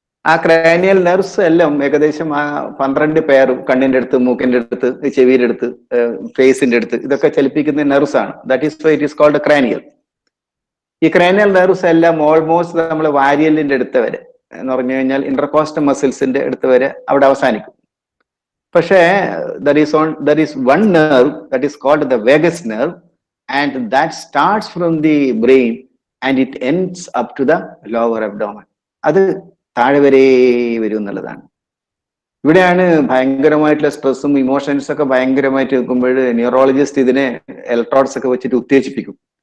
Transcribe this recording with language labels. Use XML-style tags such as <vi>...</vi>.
<ml>ആ cranial nerves എല്ലാം ഏകദേശം 12 പെയർ കണ്ണിന്റെ അടുത്ത്, മൂക്കിന്റെ അടുത്ത്, ചെവിയുടെ അടുത്ത്, ഫേസിന്റെ അടുത്ത് ഇതൊക്കെ ചലിപ്പിക്കുന്ന നെർവ്സ് ആണ്.</ml> <en>That is why it is called cranial.</en> <ml>ഈ ക്രാനിയൽ നെർവ്സ് എല്ലാം ഓൾമോസ്റ്റ് നമ്മൾ വാരിയലിന്റെ അടുത്ത് വരെ എന്ന് പറഞ്ഞു കഴിഞ്ഞാൽ ഇന്റർകോസ്റ്റൽ മസിൽസിന്റെ അടുത്ത് വരെ അവിടെ അവസാനിക്കും. പക്ഷേ</ml> <en>there is one nerve that is called the vagus nerve, and that starts from the brain and it ends up to the lower abdomen.</en> <ml>അത് താഴെ വരെ വരും എന്നുള്ളതാണ്. ഇവിടെയാണ് ഭയങ്കരമായിട്ടുള്ള സ്ട്രെസ്സും ഇമോഷൻസ് ഒക്കെ ഭയങ്കരമായിട്ട് നിൽക്കുമ്പോൾ ന്യൂറോളജിസ്റ്റ് ഇതിനെ ഇലക്ട്രോഡ്സ് ഒക്കെ വെച്ചിട്ട് ഉത്തേജിപ്പിക്കും.</ml>